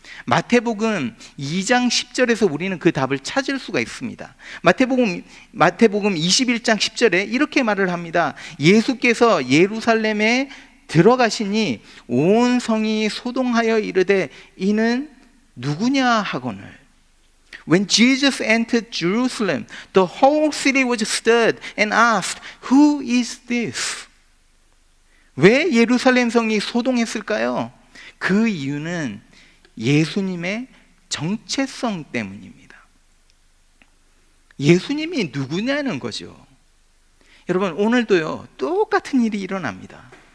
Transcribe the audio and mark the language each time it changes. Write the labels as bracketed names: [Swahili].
[Korean] 마태복음 2장 10절에서 우리는 그 답을 찾을 수가 있습니다. 마태복음 21장 10절에 이렇게 말을 합니다. 예수께서 예루살렘에 들어가시니 온 성이 소동하여 이르되 이는 누구냐 하거늘. [English] When Jesus entered Jerusalem, the whole city was stirred and asked, Who is this? [Korean] 왜 예루살렘 성이 소동했을까요? 그 이유는 예수님의 정체성 때문입니다. 예수님이 누구냐는 거죠. 여러분, 오늘도요, 똑같은 일이 일어납니다.